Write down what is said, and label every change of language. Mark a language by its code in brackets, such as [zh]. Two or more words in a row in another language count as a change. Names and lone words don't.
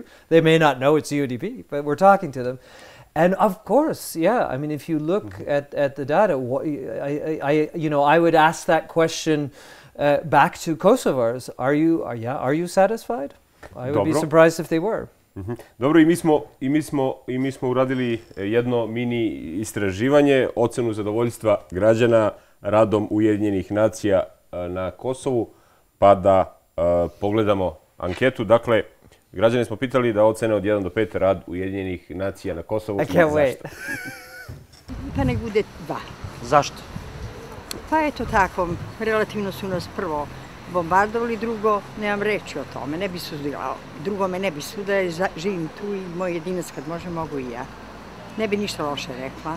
[en] They may not know it's UNDP, but we're talking to them. And of course, yeah. I mean, if you look at the data, I would ask that question back to Kosovars. Are you satisfied? I would be surprised if they were. [sr] Dobro, i mi smo uradili jedno mini istraživanje, ocenu zadovoljstva građana radom Ujedinjenih nacija na Kosovu, pa da pogledamo anketu. Dakle, građane smo pitali da ocene od 1 do 5 rad Ujedinjenih nacija na Kosovu. [en] I can't wait. [sr] Pa nek bude 2. Zašto? Pa eto tako, relativno su nas prvo bombardovali, drugo, nemam reći o tome, ne bi sudila. Drugo me ne bi sudila, živim tu i moj jedinac kad može, mogu i ja. Ne bi ništa loše rekla.